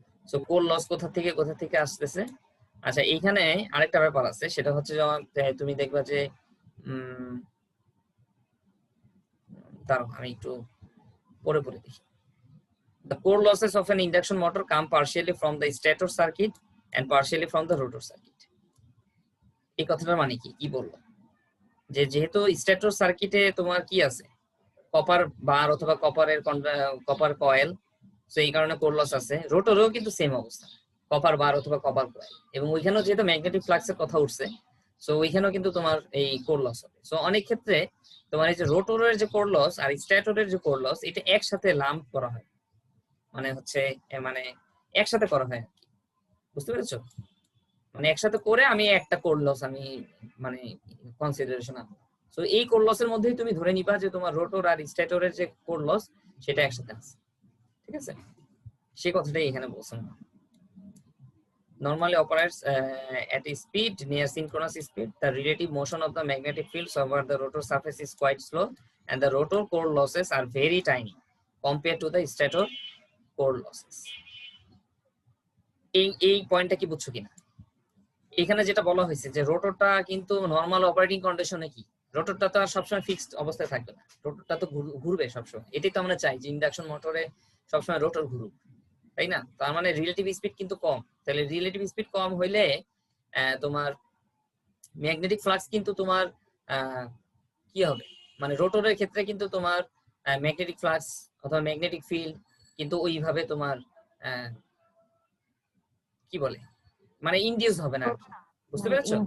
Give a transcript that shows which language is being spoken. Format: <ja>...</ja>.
<bn>So core loss কোথা থেকে আসতেছে। আচ্ছা, এইখানে আরেকটা ব্যাপার আছে, সেটা হচ্ছে তুমি দেখবা যে দাঁড়াও আমি একটু পরে দেখি।</bn> <en>The core losses of an induction motor come partially from the stator circuit and partially from the rotor circuit.</en> <bn>এই কথাটার মানে কি বলবো, যে যেহেতু স্টেটর সার্কিটে তোমার কি আছে, কপার বার অথবা কপার কয়েল, তো এই কারণে কোর লস আছে। রোটরেও কিন্তু সেম অবস্থা, কপার বার অথবা কপার কয়েল, এবং ওইখানেও যেহেতু ম্যাগনেটিক ফ্লাক্সের কথা উঠছে, সো ওইখানেও কিন্তু তোমার এই কোর লস হবে। সো অনেক ক্ষেত্রে তোমার এই যে রোটরের যে কোর লস আর স্টেটরের যে কোর লস, এটা একসাথে লাম্প করা হয়, মানে হচ্ছে মানে একসাথে করা হয়, বুঝতে পেরেছো? মানে একসাথে করে আমি একটা কোর লস আমি মানে কনসিডারেশন আনবো। সো এই কোর লসের মধ্যেই তুমি ধরে নিবা যে তোমার রোটর আর স্টেটরের যে কোর লস সেটা একসাথে আছে। ঠিক আছে, সেই কথাটাই এখানে বলছেন।</bn> <en>Normally operates at a speed near synchronous speed. The relative motion of the magnetic fields over the rotor surface is quite slow, and the rotor core losses are very tiny compared to the stator core losses.</en> <bn>এই পয়েন্টটা কি বুঝছো কিনা? এখানে যেটা বলা হয়েছে যে রোটরটা কিন্তু নর্মাল অপারেটিং কন্ডিশনে কি, রোটরটা তো আর সবসময় ফিক্সড অবস্থায় থাকবে না, রোটরটা তো ঘুরবে সবসময়। এটাই তো আমরা চাই যে ইন্ডাকশন মোটরে সবসময় রোটর ঘুরুক, তাই না? তার মানে রিলেটিভ স্পিড কিন্তু কম। তাহলে রিলেটিভ স্পিড কম হইলে তোমার ম্যাগনেটিক ফ্লাক্স কিন্তু তোমার কি হবে, মানে রোটরের ক্ষেত্রে কিন্তু তোমার ম্যাগনেটিক ফ্লাক্স অথবা ম্যাগনেটিক ফিল্ড কিন্তু ওইভাবে তোমার কি বলে মানে ইনডিউস হবে না, বুঝতে পেরেছো?</bn>